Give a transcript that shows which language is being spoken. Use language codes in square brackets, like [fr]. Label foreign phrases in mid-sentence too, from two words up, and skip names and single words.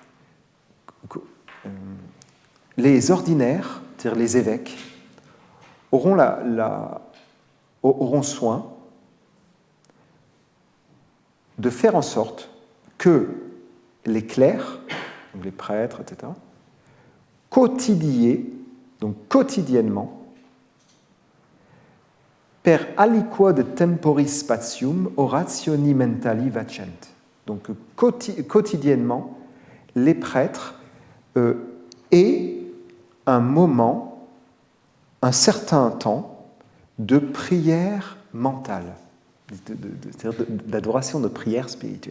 [fr] Les ordinaires, c'est-à-dire les évêques, auront soin de faire en sorte que les clercs, les prêtres, etc., quotidiennement, [la] per aliquod temporis spatium orationi mentali vacent. [fr] Donc quotidiennement, les prêtres aient un moment, un certain temps de prière mentale, c'est-à-dire d'adoration, de prière spirituelle.